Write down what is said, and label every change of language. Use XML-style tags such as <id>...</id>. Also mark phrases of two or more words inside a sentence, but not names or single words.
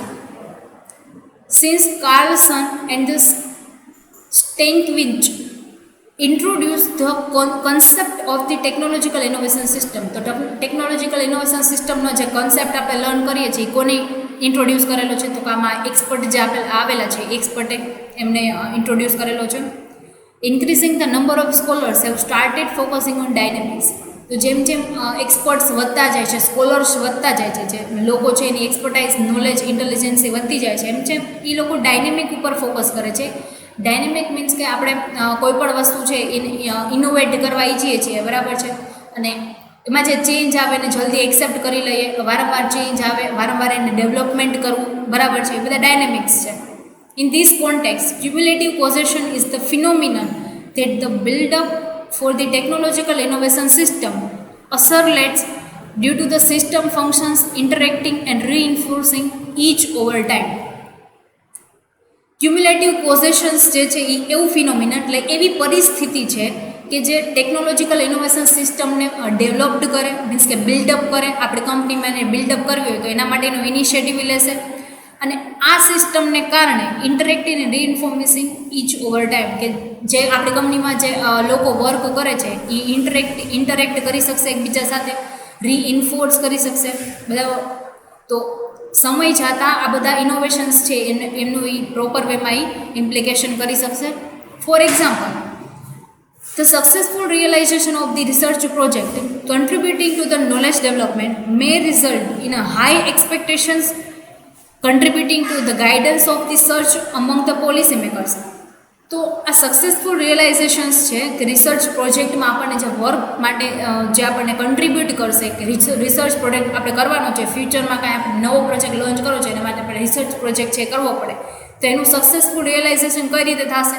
<en>Since Carlsson and the Stankiewicz introduce the concept of the technological innovation system.</en> <gu>તો</gu> <en>technological innovation</en> <gu>સિસ્ટમનો જે કોન્સેપ્ટ આપણે લર્ન કરીએ છીએ કોને ઇન્ટ્રોડ્યુસ કરેલો છે? તો કે આમાં એક્સપર્ટ જે આવેલા છે એક્સપર્ટે એમને ઇન્ટ્રોડ્યુસ કરેલો છે.</gu> <en>Increasing the number of scholars have started focusing on dynamics.</en> <gu>તો જેમ જેમ એક્સપર્ટ્સ વધતા જાય છે, સ્કોલર્સ વધતા જાય છે, જે લોકો છે એની એક્સપર્ટાઇઝ, નોલેજ, ઇન્ટેલિજન્સી વધતી જાય છે, એમ જેમ એ લોકો ડાયનેમિક ઉપર ફોકસ કરે છે.</gu> <en>dynamic means</en> <gu>કે આપણે કોઈ પણ વસ્તુ છે ઇનોવેટ કરવા ઈચ્છીએ છીએ, બરાબર છે, અને એમાં જે ચેન્જ આવે એને જલ્દી એક્સેપ્ટ કરી લઈએ, વારંવાર ચેન્જ આવે, વારંવાર એને ડેવલપમેન્ટ કરવું, બરાબર છે, એ બધા ડાયનેમિક્સ છે.</gu> <en>In this context, cumulative possession is the phenomenon that the build-up for the technological innovation system oscillates due to the system functions interacting and reinforcing each over time. cumulative possessions</en> <gu>જે છે એ એવું ફિનોમિના, એટલે એવી પરિસ્થિતિ છે કે જે</gu> <en>technological innovation</en> <gu>સિસ્ટમને ડેવલપ્ડ કરે, મીન્સ કે બિલ્ડઅપ કરે. આપણી કંપનીમાં એને બિલ્ડઅપ કરવી હોય તો એના માટેનો ઇનિશિયેટિવ લેશે, અને આ સિસ્ટમને કારણે ઇન્ટરેક્ટિવ અને રીઇન્ફોર્મેસિંગ</gu> <en>each over time,</en> <gu>કે જે આપણી કંપનીમાં જે લોકો વર્ક કરે છે એ ઇન્ટરેક્ટ કરી શકશે એકબીજા સાથે, રીઇન્ફોર્સ કરી શકશે બધા. તો સમય જતાં આ બધા ઇનોવેશન્સ છે એમનું એ પ્રોપર વેમાં ઇમ્પ્લિકેશન કરી શકશે.</gu> <en>For example, the successful realization of the research project contributing to the knowledge development may result in a high expectations contributing to the guidance of the search among the policymakers.</en> <gu>તો આ</gu> <en>successful realizations</en> <gu>છે કે રિસર્ચ પ્રોજેક્ટમાં આપણને જે વર્ક માટે જે આપણને કન્ટ્રીબ્યુટ કરશે, કે</gu> <en>research project</en> <gu>આપણે કરવાનો છે, ફ્યુચરમાં કાંઈ આપણે નવો</gu> <en>project launch</en> <gu>કરવો છે, એના માટે આપણે</gu> <en>research project</en> <gu>છે કરવો પડે, તો એનું</gu> <en>successful realization</en> <gu>કઈ રીતે થશે?</gu>